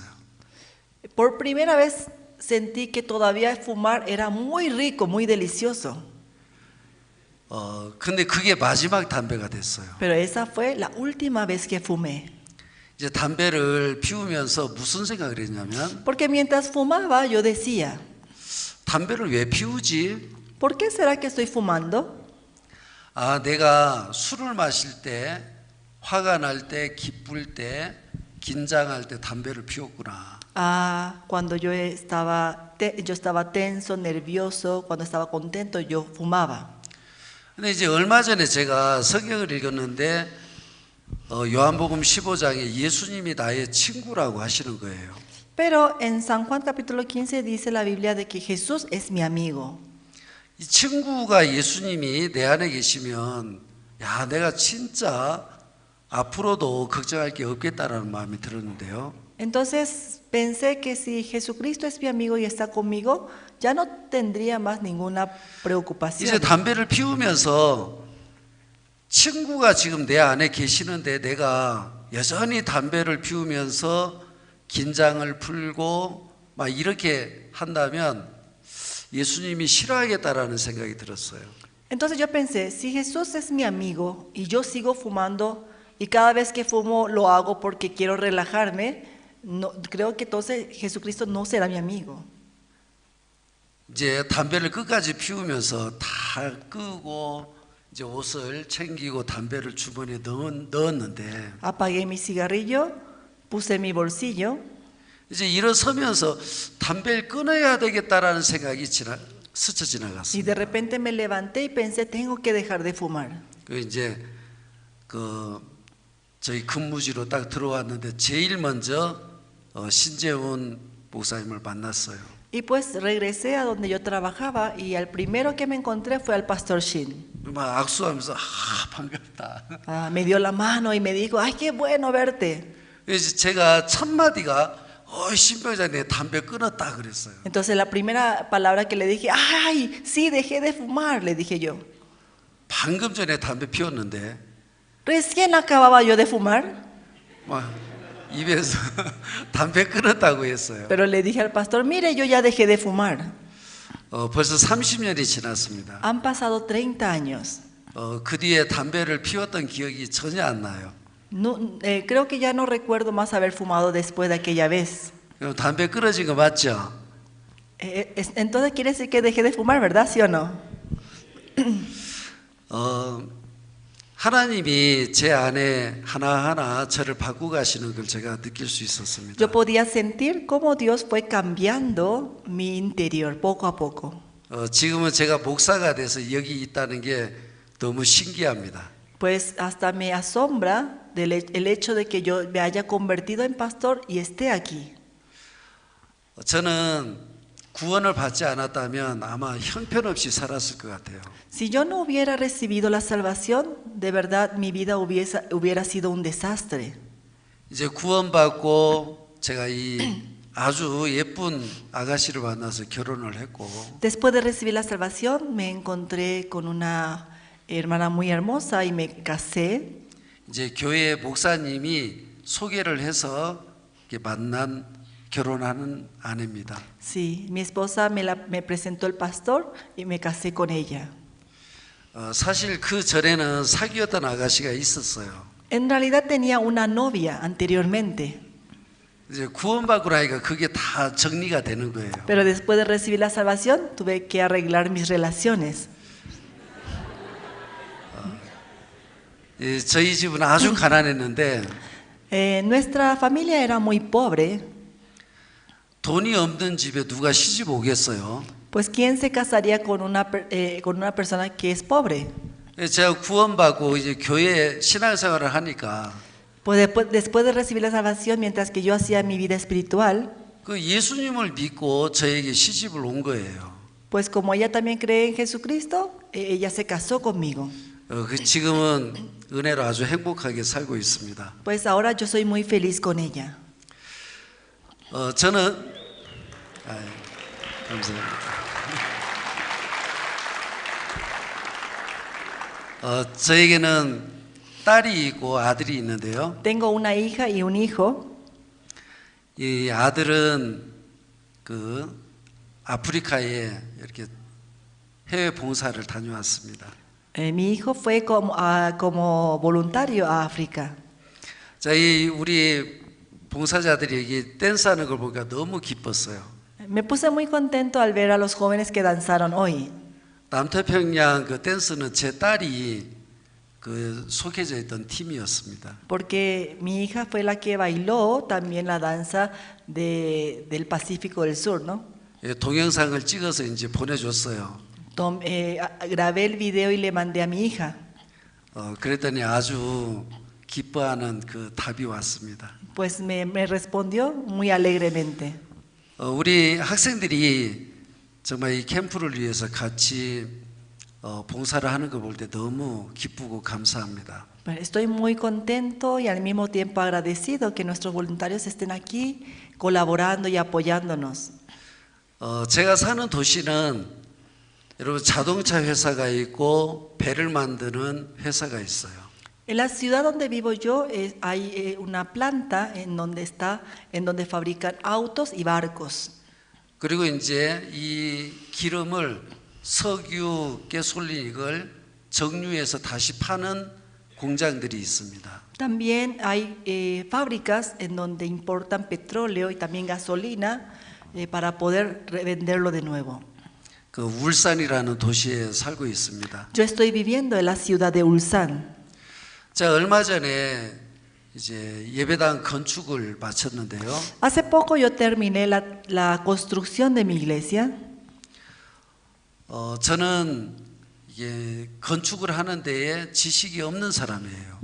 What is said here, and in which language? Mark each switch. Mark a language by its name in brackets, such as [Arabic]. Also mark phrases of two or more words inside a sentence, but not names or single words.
[Spanish] Por primera vez sentí que todavía fumar era muy rico, muy delicioso. [Korean] 근데 그게 마지막 담배가 됐어요. [Spanish] Pero esa fue la última vez que fumé. [Korean] 이제 담배를 피우면서 무슨 생각을 했냐면 [Spanish] Porque mientras fumaba yo decía, [Korean] 담배를 왜 피우지? [Spanish] ¿por qué será que estoy fumando? [Korean] 아, 내가 술을 마실 때, 화가 날 때, 기쁠 때, 긴장할 때 담배를 피웠구나. [Spanish] Ah, cuando yo estaba tenso, nervioso, cuando estaba contento, yo fumaba. [Korean] 근데 이제 얼마 전에 제가 성경을 읽었는데 요한복음 15장에 예수님이 나의 친구라고 하시는 거예요. [Spanish] Pero en San Juan capítulo 15 dice la Biblia de que Jesús es mi amigo. [Korean] 이 친구가 예수님이 내 안에 계시면 야, 내가 진짜 앞으로도 걱정할 게 없겠다라는 마음이 들었는데요. [Spanish] Entonces pensé que si Jesucristo es mi amigo y está conmigo, ya no tendría más ninguna preocupación. [Korean] 이제 담배를 피우면서 친구가 지금 내 안에 계시는데 내가 여전히 담배를 피우면서 긴장을 풀고 막 이렇게 한다면 예수님이 싫어하겠다라는 생각이 들었어요. [Spanish] Entonces yo pensé, si Jesús es mi amigo y yo sigo fumando y cada vez que fumo lo hago porque quiero relajarme, no, creo que entonces Jesucristo no será mi amigo. [Korean] 이제 담배를 끝까지 피우면서 다 끄고 이제 옷을 챙기고 담배를 주머니에 넣었는데 [Spanish] Apagué mi cigarrillo, puse en mi bolsillo [Korean] 이제 일어서면서 담배를 끊어야 되겠다라는 생각이 스쳐 y 지나갔어요. [Spanish] de repente me levanté y pensé, tengo que dejar de fumar. [Korean] 그 이제 저희 근무지로 딱 들어왔는데 제일 먼저 신재훈 목사님을 만났어요. [Spanish] Y pues regresé a donde yo trabajaba y al primero que me encontré fue al pastor Shin. [Korean] 막 악수하면서 반갑다. [Spanish] Me dio la mano y me dijo, ay, qué bueno verte. [Korean] 그래서 제가 첫 마디가 신병장 내 담배 끊었다 그랬어요. [Spanish] Entonces la primera palabra que le dije, ay, sí, dejé de fumar, le dije yo. [Korean] 방금 전에 담배 피웠는데 [Spanish] Recién acababa yo de fumar. [Korean] 막 입에서 담배 끊었다고 했어요. [Spanish] Pero le dije al pastor, mire, yo ya dejé de fumar. [Korean] 벌써 30년이 지났습니다. [Spanish] Han pasado 30 años. [Korean] 그 뒤에 담배를 피웠던 기억이 전혀 안 나요. [Spanish] No, creo que ya no recuerdo más haber fumado después de aquella vez. [Korean] 담배 끊어진 거 맞죠? [Spanish] Entonces quiere decir que dejé de fumar, ¿verdad? ¿Sí o no? [Korean] 하나님이 제 안에 하나하나 저를 바꾸고 가시는 걸 제가 느낄 수 있었습니다. [Spanish] Yo podía sentir cómo Dios fue cambiando mi interior poco a poco. [Korean] 지금은 제가 목사가 돼서 여기 있다는 게 너무 신기합니다. [Spanish] Pues hasta me asombra el hecho de que yo me haya convertido en pastor y esté aquí. [Korean] 저는 구원을 받지 않았다면 아마 형편없이 살았을 것 같아요. [Spanish] Si yo no hubiera recibido la salvación, de verdad mi vida hubiera sido un desastre. [Korean] 이제 구원받고 제가 이 아주 예쁜 아가씨를 만나서 결혼을 했고 [Spanish] Después de recibir la salvación, me encontré con una hermana muy hermosa y me casé. [Korean] 이제 교회 목사님이 소개를 해서 만난 결혼하는 아내입니다. [Spanish] Sí, mi esposa me presentó el pastor y me casé con ella. [Korean] 사실 그 전에는 사귀었던 아가씨가 있었어요. [Spanish] En realidad tenía una novia anteriormente. [Korean] 이제 구원받고 나니까 그게 다 정리가 되는 거예요. [Spanish] Pero después de recibir la salvación, tuve que arreglar mis relaciones. [Korean] 저희 집은 아주 가난했는데 [Spanish] Nuestra familia era muy pobre. [Korean] 돈이 없는 집에 누가 시집 오겠어요? [Spanish] Pues quién se casaría con una persona que es pobre. [Korean] 제가 구원받고 이제 교회 신앙생활을 하니까 [Spanish] Pues después de recibir la salvación, mientras que yo hacía mi vida espiritual, [Korean] 그 예수님을 믿고 저에게 시집을 온 거예요. [Spanish] pues como ella también cree en Jesucristo, ella se casó conmigo. [Korean] 지금은 은혜로 아주 행복하게 살고 있습니다. [Spanish] Pues ahora yo soy muy feliz con ella. [Korean] 저는 감사합니다. 저에게는 딸이 있고 아들이 있는데요. [Spanish] Tengo una hija y un hijo. [Korean] 이 아들은 그 아프리카에 이렇게 해외 봉사를 다녀왔습니다. [Spanish] Mi hijo fue como voluntario a África. [Korean] 자, 우리 봉사자들이 여기 댄스하는 걸 보니까 너무 기뻤어요. [Spanish] Me puse muy contento al ver a los jóvenes que danzaron hoy. [Korean] 남태평양 그 댄스는 제 딸이 그 속해져 있던 팀이었습니다. [Spanish] Porque mi hija fue la que bailó también la danza del Pacífico del Sur, ¿no? [Korean] 예, 동영상을 찍어서 이제 보내줬어요. [Spanish] Grabé el video y le mandé a mi hija. [Korean] 그랬더니 아주 기뻐하는 그 답이 왔습니다. [Spanish] Pues me respondió muy alegremente. [Korean] 우리 학생들이 정말 이 캠프를 위해서 같이 봉사를 하는 거 볼 때 너무 기쁘고 감사합니다. [Spanish] Estoy muy contento y al mismo tiempo agradecido que nuestros voluntarios estén aquí colaborando y apoyándonos. [Korean] 제가 사는 도시는 여러분 자동차 회사가 있고 배를 만드는 회사가 있어요. [Spanish] En la ciudad donde vivo yo hay una planta en donde fabrican autos y barcos. [Korean] 그리고 이제 이 기름을 석유, 가솔린 이걸 정유해서 다시 파는 공장들이 있습니다. [Spanish] También hay fábricas en donde importan petróleo y también gasolina para poder revenderlo de nuevo. [Korean] 그 울산이라는 도시에 살고 있습니다. [Spanish] Yo estoy viviendo en la ciudad de Ulsan. [Korean] 자, 얼마 전에 이제 예배당 건축을 마쳤는데요. [Spanish] Hace poco yo terminé la construcción de mi iglesia. [Korean] 저는 이게 건축을 하는 데에 지식이 없는 사람이에요.